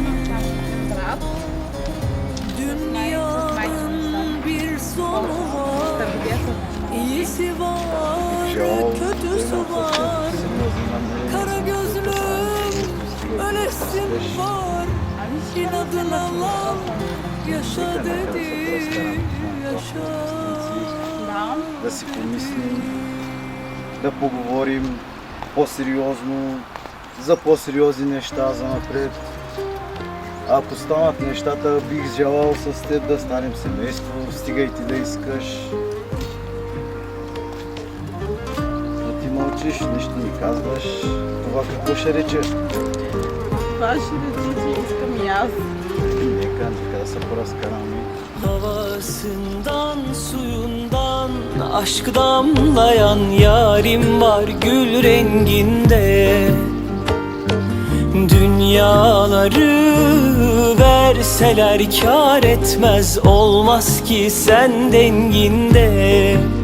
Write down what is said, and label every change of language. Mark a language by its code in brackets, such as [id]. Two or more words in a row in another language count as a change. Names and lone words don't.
[tr] Dünyanın bir sonu var, iyisi var, kötüsü var. Kara gözlüm, ölesim var. İnadın alan, yaşa dedi, yaşa. [bg] Да си помислим, да поговорим по-сериозно, за по-сериозни неща за напред. Ако станат нещата, бих желал с теб да станем семейство, стига и ти да искаш. Но ти мълчиш, нищо не казваш. Това какво ще рече? Това ще рече, че искам и аз. Нека да се поразкараме. [tr] Havasından suyundan aşk damlayan yarim var gül renginde. Dünyaları verseler kâr etmez, olmaz ki sen denginde.